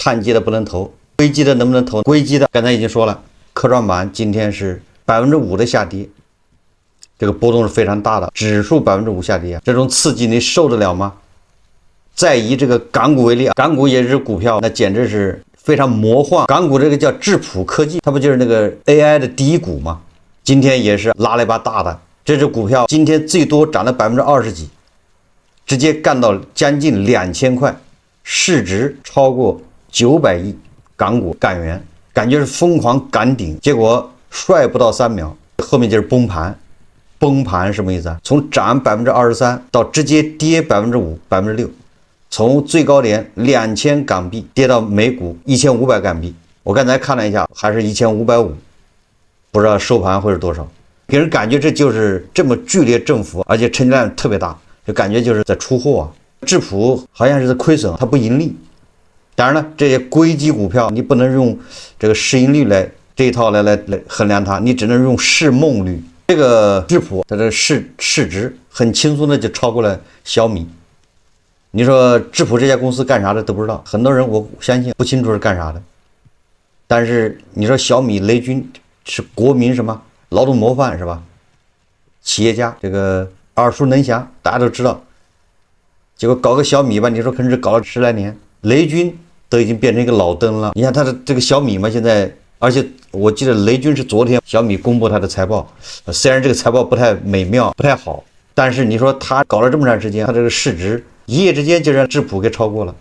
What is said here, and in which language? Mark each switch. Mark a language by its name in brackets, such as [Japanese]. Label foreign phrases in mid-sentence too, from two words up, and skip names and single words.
[Chinese] 碳基的不能投，硅基的能不能投？硅基的剛才已經說了，科創板今天是5%的下跌，這個波動是非常大的，指數5%下跌，這種刺激你受得了嗎？再以這個港股為例，港股也是股票，那簡直是非常魔幻。港股這個叫智譜科技，它不就是那個 AI 的第一股嗎？今天也是拉了一把大的，這隻股票今天最多漲了20%幾，直接幹到將近2000塊。市值超過900億港元，感覺是瘋狂趕頂，結果帥不到3秒，後面就是崩盤。崩盤什麼意思啊？從漲23%到直接跌 5%、6%，從最高點2000港幣跌到每股1500港幣。我刚才看了一下，還是1550，不知道收盤會是多少。給人感覺這就是這麼劇烈振幅，而且成交量特別大，就感覺就是在出貨啊。智譜好像是在虧損，它不盈利。當然了，這些硅基股票你不能用這個市盈率來這一套來衡量它，你只能用市夢率。這個智譜它的市值很輕鬆的就超過了小米。你說智譜這家公司幹啥的都不知道，很多人我相信不清楚是幹啥的。但是你說小米雷軍是國民什麼勞動模範是吧？企業家這個耳熟能詳，大家都知道。結果搞個小米吧，你說可能是搞了10來年，雷軍都已經變成一個老登了。你看他的這個小米嘛，現在，而且我記得雷軍是昨天小米公布他的財報，雖然這個財報不太美妙，不太好，但是你說他搞了這麼長時間，他這個市值一夜之間就讓智譜給超過了。